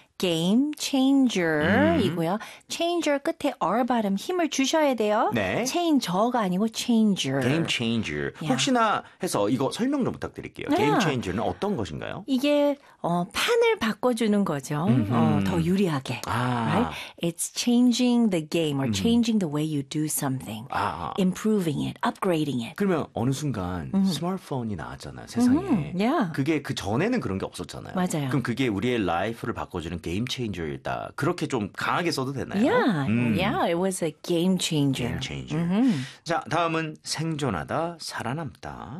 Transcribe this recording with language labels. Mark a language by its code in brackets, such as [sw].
[ko] Game changer이고요. Changer 끝에 R 발음 힘을 주셔야 돼요. 네. Changer가 아니고 changer. [en] Game changer. Yeah. [ko] 혹시나 해서 이거 설명 좀 부탁드릴게요. Game changer는 어떤 것인가요? 이게 판을 바꿔주는 거죠. 더 유리하게. 아. [en] Right? It's changing the game or changing the way you do something. [ko] 아. [en] Improving it, upgrading it. [ko] 그러면 어느 순간 스마트폰이 나왔잖아요. 세상에. [en] Yeah. [ko] 그게 그 전에는 그런 게 없었잖아요. 맞아요. 그럼 그게 우리의 라이프를 바꿔주는 게임 체인저였다. 그렇게 좀 강하게 써도 되나요? [en] It was a game changer. Game changer. [ko] 자, 다음은 생존하다, 살아남다.